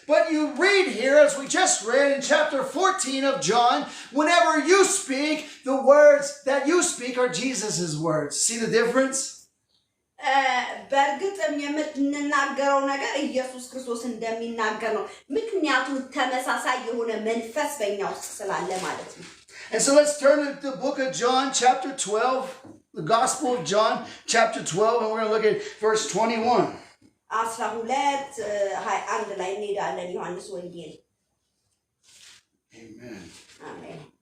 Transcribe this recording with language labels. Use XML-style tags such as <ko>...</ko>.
<en>But you read here, as we just read in chapter 14 of John, whenever you speak, the words that you speak are Jesus's words. See the difference?</en> <am>በእርግጥም የምንናገረው ነገር ኢየሱስ ክርስቶስ እንደሚናገር ነው። ምክንያቱም ተመሳሳይ የሆነ መንፈስ በእኛ ውስጥ ስላለ ማለት ነው።</am> <en>And so let's turn to the book of John, chapter 12, the Gospel of John, chapter 12, and we're going to look at verse 21.</en> <am>12:21 ላይ እንሄዳለን። ዮሐንስ ወንጌል።</am> <en>Amen.</en> <am>አሜን።</am>